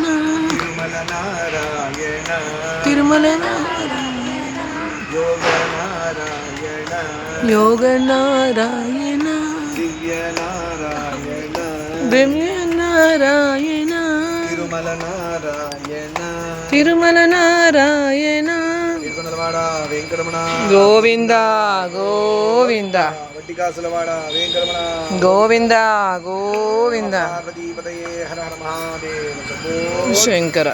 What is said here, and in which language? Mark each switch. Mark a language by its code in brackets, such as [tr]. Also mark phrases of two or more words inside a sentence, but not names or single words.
[te] तिरुमल नारायण తిరుమల योग नारायण యోగ నారాయణ दिव्य नारायण దివ్య నారాయణ तिरुमल नारायण తిరుమల నారాయణ తిరుమలవాడ వెంకటరమణ గోవింద గోవింద వడ్డికాసులవాడ వెంకటరమణ గోవింద గోవింద [sa] పార్వతీపతయే హర హర మహాదేవ శంభో [te] శంకర